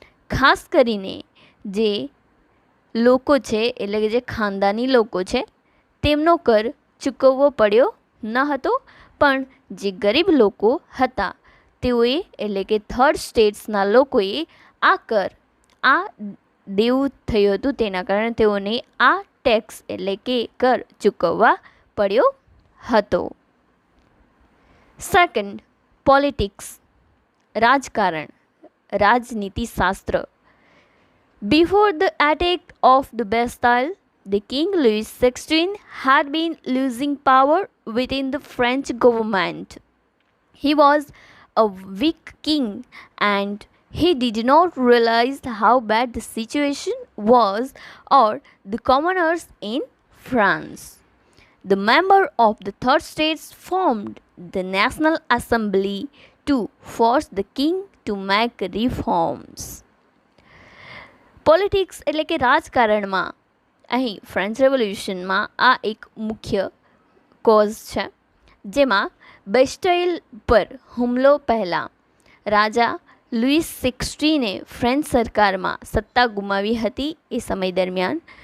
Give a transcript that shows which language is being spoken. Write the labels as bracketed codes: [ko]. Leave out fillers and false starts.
[gu] ખાસ કરીને જે લોકો છે એટલે કે જે ખાનદાની લોકો છે તેમનો કર ચૂકવવો પડ્યો ન હતો, પણ જે ગરીબ લોકો હતા તેઓએ એટલે કે થર્ડ સ્ટેટ્સના લોકોએ આ કર, આ દેવું થયું હતું તેના કારણે તેઓને આ ટેક્સ એટલે કે કર ચૂકવવા પડ્યો હતો. [en] second, politics, [gu] રાજકારણ, રાજનીતિશાસ્ત્ર. [en] Before the attack of the Bastille, the King Louis XVI had been losing power within the French government. He was a weak king and he did not realize how bad the situation was or the commoners in France. The members of the third states formed the National Assembly to force the king to make reforms. [gu] Politics એટલે કે રાજકારણમાં અહીં French રેવોલ્યુશનમાં આ એક મુખ્ય cause છે, જેમાં બેસ્ટાઇલ પર હુમલો પહેલાં રાજા લુઈસ 16એ ફ્રેન્ચ સરકારમાં સત્તા ગુમાવી હતી એ સમય દરમિયાન,